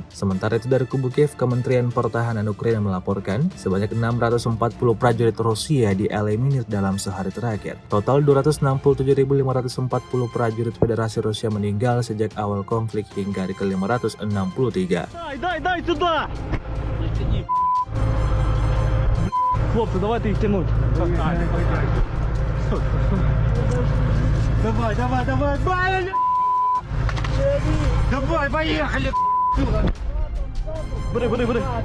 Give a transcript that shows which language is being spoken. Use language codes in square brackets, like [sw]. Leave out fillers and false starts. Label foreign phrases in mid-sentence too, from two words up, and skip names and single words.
[id] Sementara itu dari kubu Kiev, Kementerian Pertahanan Ukraina melaporkan sebanyak 640 prajurit Rusia dieliminir dalam sehari terakhir. Total 267.540 prajurit Federasi Rusia meninggal sejak awal konflik hingga hari ke-563. [ru] Дай сюда! Хлопцы, давайте их тянуть. Давай! Давай, поехали! Бери!